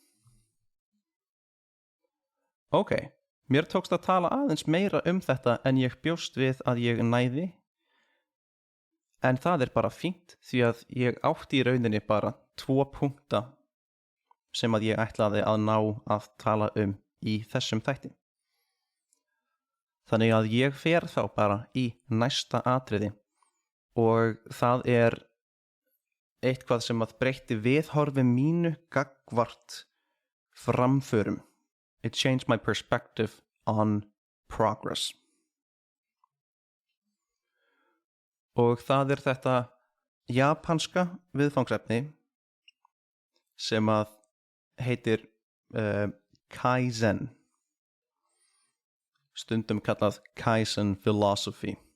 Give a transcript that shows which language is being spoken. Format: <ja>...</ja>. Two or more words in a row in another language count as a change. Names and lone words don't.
<is>Ok, mér tókst að tala aðeins meira þetta en ég bjóst við að ég næði, en það er bara fínt því að ég átti í rauninni bara 2 punkta sem að ég ætlaði að ná að tala í þessum þætti. Þannig að ég fer þá bara í næsta atriði og það er eitthvað sem að breytti viðhorfi mínu gagnvart framförum.</is> <en>It changed my perspective on progress.</en> <is>Og það er þetta japanska viðfangsefni sem að heitir Kaizen. Stundum kallað</is> <en>Kaizen philosophy.</en>